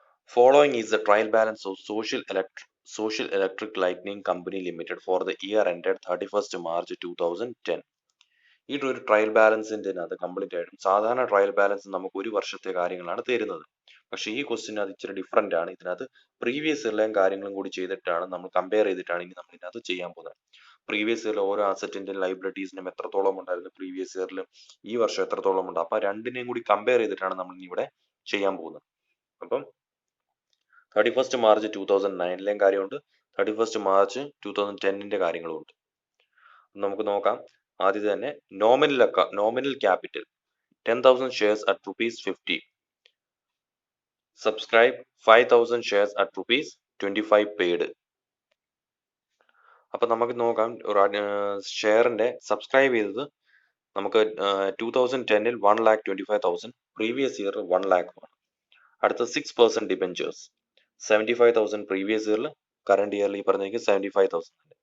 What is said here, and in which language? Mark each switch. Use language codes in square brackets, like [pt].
[en] Following is the trial balance of Social Electric Lighting Company Limited for the year ended 31st March 2010. [ml] ഈ ഒരു trial ബാലൻസിന്റെ അത് complete ആയിട്ടും സാധാരണ trial balance നമുക്ക് ഒരു വർഷത്തെ കാര്യങ്ങളാണ് തരുന്നത്. പക്ഷെ ഈ ക്വസ്റ്റ്യൻ അത് ഇച്ചിരി ഡിഫറെന്റ് ആണ്. ഇതിനകത്ത് പ്രീവിയസ് ഇയറിലെയും കാര്യങ്ങളും കൂടി ചെയ്തിട്ടാണ് നമ്മൾ കമ്പയർ ചെയ്തിട്ടാണ് ഇനി നമ്മൾ ഇതിനകത്ത് ചെയ്യാൻ പോകുന്നത്. പ്രീവിയസ് ഇയറിൽ ഓരോ അസറ്റിന്റെ ലൈബിലിറ്റീസിനും എത്രത്തോളം ഉണ്ടായിരുന്നു, പ്രീവിയസ് ഇയറിൽ ഈ വർഷം എത്രത്തോളം ഉണ്ട്, അപ്പൊ രണ്ടിനെയും കൂടി കമ്പയർ ചെയ്തിട്ടാണ് നമ്മൾ ഇനി ഇവിടെ ചെയ്യാൻ പോകുന്നത്. അപ്പം 31st March 2009 കാര്യമുണ്ട്, 31st March 2010 കാര്യങ്ങളും ഉണ്ട്. നമുക്ക് നോക്കാം. ആദ്യം തന്നെ nominal capital [en] 10,000 shares at ₹50. [ml] Subscribe [en] 5,000 shares at ₹25 paid. [ml] അപ്പൊ നമുക്ക് നോക്കാം. ഷെയറിന്റെ സബ്സ്ക്രൈബ് ചെയ്തത് നമുക്ക് 2010 1,25,000, പ്രീവിയസ് ഇയർ 1 lakh ആണ്. അടുത്ത 6% ഡിബെഞ്ചേഴ്സ് 75,000 പ്രീവിയസ് ഇയറിൽ, കറന്റ് ഇയറിൽ ഈ പറഞ്ഞിരിക്കും 75,000.